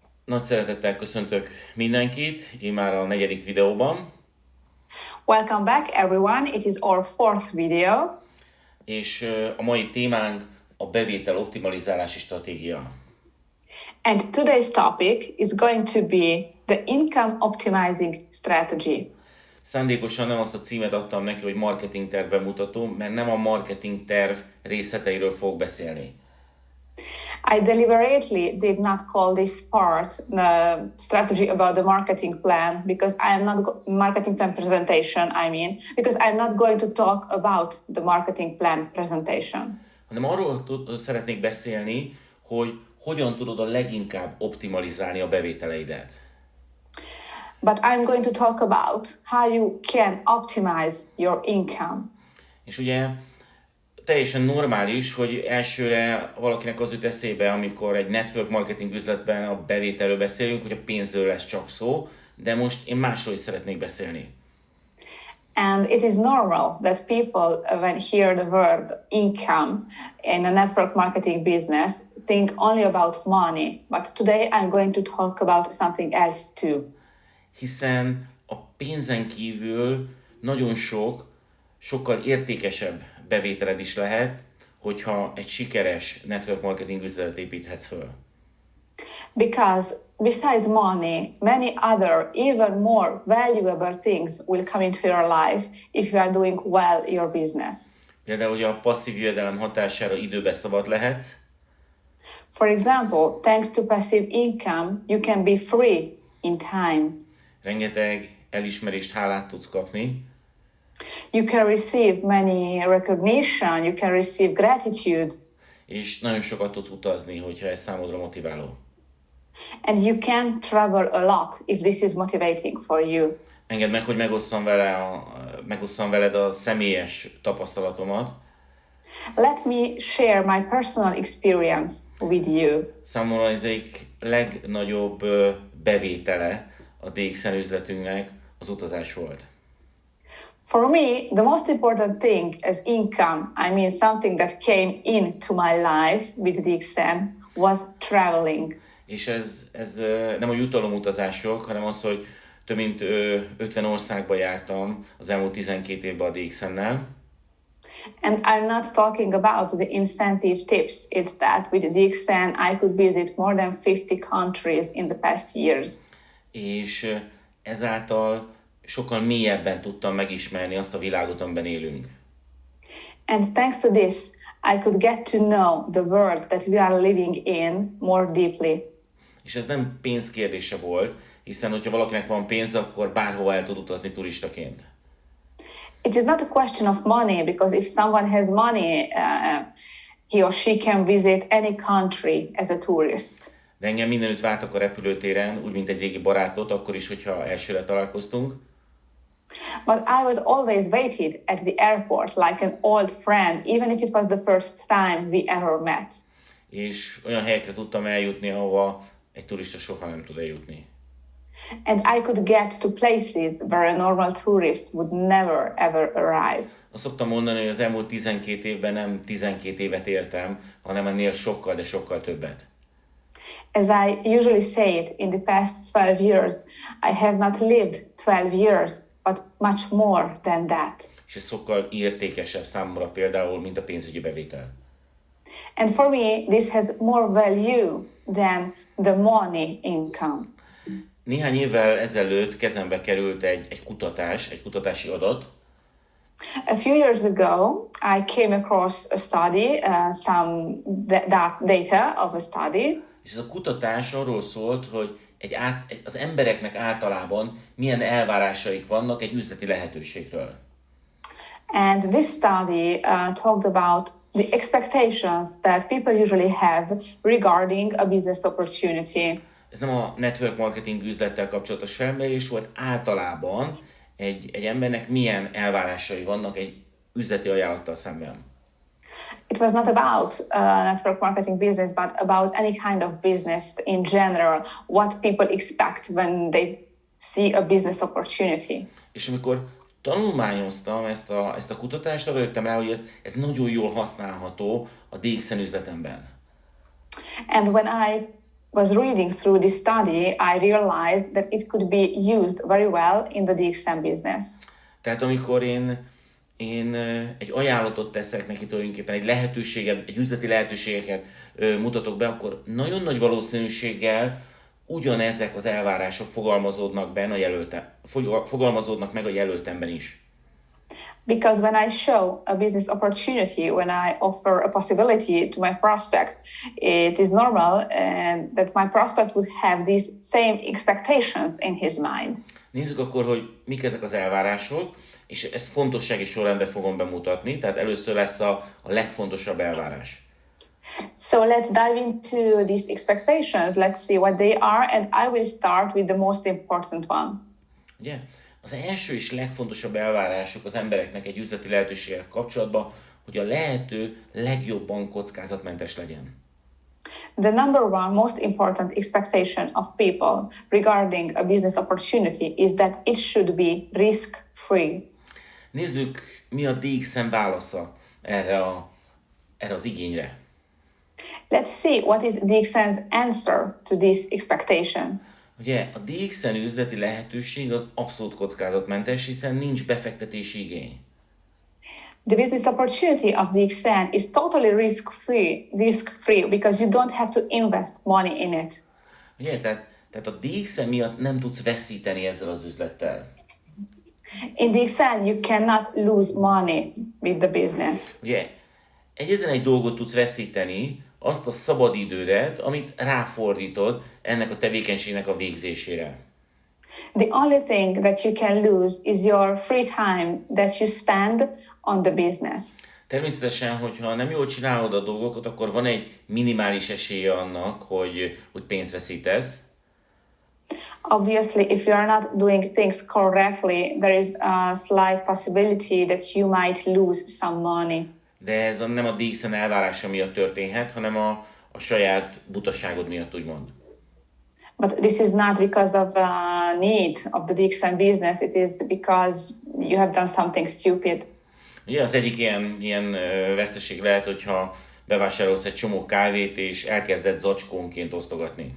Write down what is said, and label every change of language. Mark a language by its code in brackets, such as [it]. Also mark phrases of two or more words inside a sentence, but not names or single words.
[hu] Nagy szeretettel köszöntök mindenkit, én már a negyedik videóban. [en] Welcome back everyone, it is our fourth video. [hu] És a mai témánk a bevétel optimalizálási stratégia. [en] And today's topic is going to be the income optimizing strategy. [hu] Szándékosan nem azt a címet adtam neki, hogy marketing terv bemutató, mert nem a marketing terv részleteiről fogok beszélni. [en] I deliberately did not call this part strategy about the marketing plan because I am not marketing plan presentation, because I'm not going to talk about the marketing plan presentation. [hu] Hanem arról szeretnék beszélni, hogy hogyan tudod a leginkább optimalizálni a bevételeidet. [en] But I'm going to talk about how you can optimize your income. [hu] És ugye teljesen normális, hogy elsőre valakinek az jut eszébe, amikor egy [en] network marketing [hu] üzletben a bevételről beszélünk, hogy a pénzről lesz csak szó, de most én másról is szeretnék beszélni. [en] And it is normal that people, when hear the word income in a network marketing business, think only about money. But today I'm going to talk about something else too. [hu] Hiszen a pénzen kívül nagyon sokkal értékesebb bevételed is lehet, hogyha egy sikeres [en] network marketing [hu] üzletet építhetsz föl. [en] Because besides money, many other, even more valuable things will come into your life if you are doing well your business. [hu] Például, hogy a passzív jövedelem hatására időbe szabad lehetsz. [en] For example, thanks to passive income, you can be free in time. [hu] Rengeteg elismerést, hálát tudsz kapni. [en] You can receive many recognition, you can receive gratitude. [hu] És nagyon sokat tudsz utazni, hogyha ez számodra motiváló. [en] And you can travel a lot if this is motivating for you. [hu] Engedd meg, hogy megosszam veled a személyes tapasztalatomat. [en] Let me share my personal experience with you. [hu] Számomra ez egyik legnagyobb bevétele a DXN üzletünknek az utazás volt. [en] For me, the most important thing as income, something that came into my life with DXN, was traveling. [hu] És ez nem a jutalomutazások, hanem az, hogy több mint 50 országba jártam az elmúlt 12 évben a DXN-nel. [en] And I'm not talking about the incentive tips. It's that with DXN I could visit more than 50 countries in the past years. [hu] És ezáltal sokkal mélyebben tudtam megismerni azt a világot, amiben élünk. [en] And thanks to this, I could get to know the world that we are living in more deeply. [hu] És ez nem pénzkérdése volt, hiszen hogyha valakinek van pénze, akkor bárhova el tud utazni turistaként. [en] It is not a question of money, because if someone has money, he or she can visit any country as a tourist. [hu] De engem mindenütt vártak a repülőtéren, úgy mint egy régi barátot, akkor is, hogyha elsőre találkoztunk. [en] But I was always waited at the airport like an old friend, even if it was the first time we ever met. [hu] És olyan helyekre tudtam eljutni, ahova egy turista soha nem tud eljutni. [en] And I could get to places where a normal tourist would never ever arrive. [hu] Azt szoktam mondani, hogy az elmúlt 12 évben nem 12 évet éltem, hanem ennél sokkal, de sokkal többet. [en] As I usually say it, in the past 12 years, I have not lived 12 years, but much more than that. [hu] És ez sokkal értékesebb számomra például, mint a pénzügyi bevétel. [en] And for me, this has more value than the money income. [hu] Néhány évvel ezelőtt kezembe került egy kutatási adat. [en] A few years ago, I came across a study, some data of a study. [hu] És ez a kutatás arról szólt, hogy az embereknek általában milyen elvárásaik vannak egy üzleti lehetőségről. [en] And this study talked about the expectations that people usually have regarding a business opportunity. [hu] Ez nem a [en] network marketing [hu] üzlettel kapcsolatos felmérés volt, általában egy embernek milyen elvárásai vannak egy üzleti ajánlattal szemben. [en] It was not about network marketing business, but about any kind of business in general, what people expect when they see a business opportunity. [hu] És amikor tanulmányoztam ezt a kutatást, arra jöttem rá, hogy ez nagyon jól használható a DXN üzletemben. [en] And when I was reading through this study, I realized that it could be used very well in the DXM business. [hu] Tehát amikor én egy ajánlatot teszek neki, tulajdonképpen egy lehetőséget, egy üzleti lehetőségeket mutatok be, akkor nagyon nagy valószínűséggel ugyanezek az elvárások fogalmazódnak meg a jelöltemben is. [en] Because when I show a business opportunity, when I offer a possibility to my prospect, it is normal that my prospect would have these same expectations in his mind. [hu] Nézzük akkor, hogy mik ezek az elvárások, és ezt fontossági sorrendben fogom bemutatni, tehát először lesz a legfontosabb elvárás. [en] So let's dive into these expectations. Let's see what they are, and I will start with the most important one. [hu] Ugye? Az első és legfontosabb elvárások az embereknek egy üzleti lehetőséggel kapcsolatban, hogy a lehető legjobban kockázatmentes legyen. [en] The number one most important expectation of people regarding a business opportunity is that it should be risk-free. [hu] Nézzük, mi a DXM válasza erre az igényre. [en] Let's see what is DXN's answer to this expectation. [hu] Ugye a DXN üzleti lehetőség az abszolút kockázatmentes, hiszen nincs befektetési igény. [en] The business opportunity of DXN is totally risk-free because you don't have to invest money in it. [hu] Ugye, tehát a DXN miatt nem tudsz veszíteni ezzel az üzlettel. [en] In DXN, you cannot lose money with the business. [hu] Ugye, egyetlen egy dolgot tudsz veszíteni, azt a szabadidődet, amit ráfordítod ennek a tevékenységnek a végzésére. [en] The only thing that you can lose is your free time that you spend on the business. [hu] Természetesen, hogyha nem jól csinálod a dolgokat, akkor van egy minimális esélye annak, hogy pénzt veszítesz. [en] Obviously, if you are not doing things correctly, there is a slight possibility that you might lose some money. [hu] De ez nem a DXN elvárása miatt történhet, hanem a saját butaságod miatt, úgymond. [en] But this is not because of a need of the DXN business, it is because you have done something stupid. [hu] Ugye az egyik ilyen veszteség lehet, hogyha bevásárolsz egy csomó kávét, és elkezded zacskónként osztogatni.